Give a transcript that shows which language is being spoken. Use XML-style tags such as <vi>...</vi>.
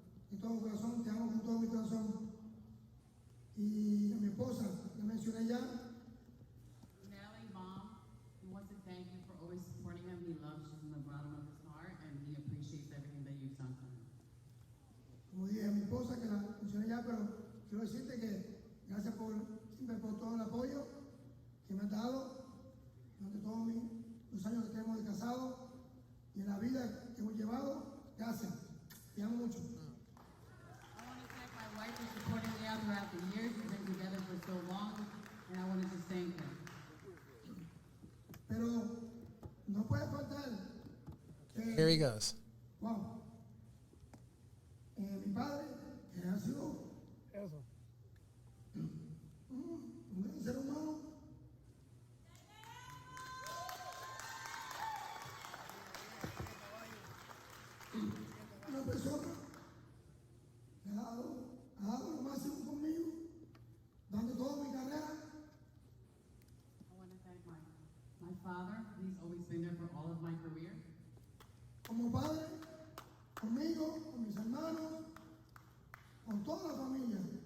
<es>De todo corazón, te amo con todo mi corazón. Y a mi esposa, la mencioné ya.</es> <en>Nelly, Mom, he wants to thank you for always supporting him. He loves you from the bottom of his heart, and he appreciates everything that you've done for him.</en> <es>Como dije a mi esposa, que la mencioné ya, pero quiero decirte que gracias siempre por todo el apoyo que me has dado durante todos los años que tenemos de casado y en la vida que hemos llevado. Gracias. Te amo mucho.</es> <en>I want to thank my wife for supporting me out throughout the years. We've been together for so long, and I want to just thank her.</en> <es>Pero no puede faltar.</es> <en>Here he goes. Wow.</en> <es>Mi padre, que ha sido un ser humano. Una persona que ha dado lo máximo conmigo, dando toda mi carrera.</es> <en>I want to thank my father. He's always been there for all of my career.</en> <es>Como padre, conmigo, con mis hermanos, con toda la familia.</es>